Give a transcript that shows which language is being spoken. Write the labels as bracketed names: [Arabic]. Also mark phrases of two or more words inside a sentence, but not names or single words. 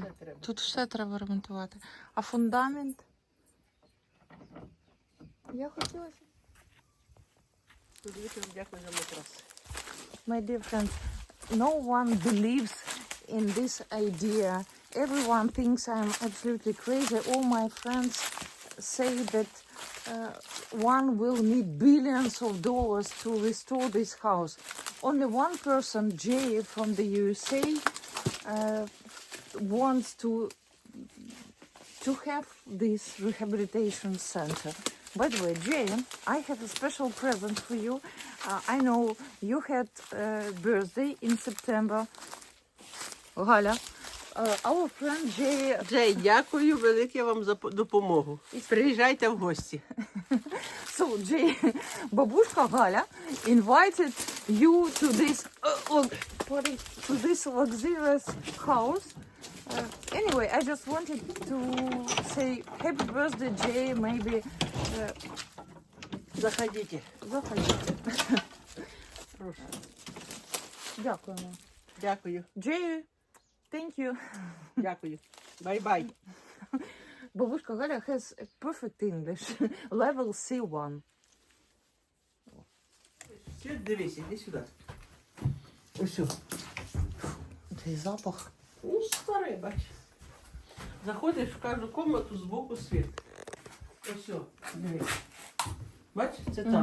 [Ukrainian] Все треба. Тут все треба ремонтувати. А фундамент? Я хотіла. Дякую за матрас. [English] My dear friends, no one believes in this idea. Everyone thinks I'm absolutely crazy. All my friends say that one will need billions of dollars to restore this house. Only one person, Jay from the USA, wants to have this rehabilitation center. By the way, Jay, I have a special present for you. I know you had a birthday in September. Галя, our friend Jay... [Ukrainian] Джей, дякую велике вам за допомогу. Приїжджайте в гості. [English] So, Jay, бабушка Галя invited you to this luxurious house. Anyway, I just wanted to say happy birthday, Jay. Maybe [Ukrainian] Заходите. заходите. Прошу. Дякуємо. Дякую. [English] Jay, thank you. [Ukrainian] Дякую. Бай-бай. [English] Бабушка Галя has a perfect English. Level C1. [Ukrainian] Все, дивись, іди сюди. Ось. Цей запах. Ну, старий, бач. Заходиш в кожну кімнату, збоку світ. Ось, дивись. Бач, це там.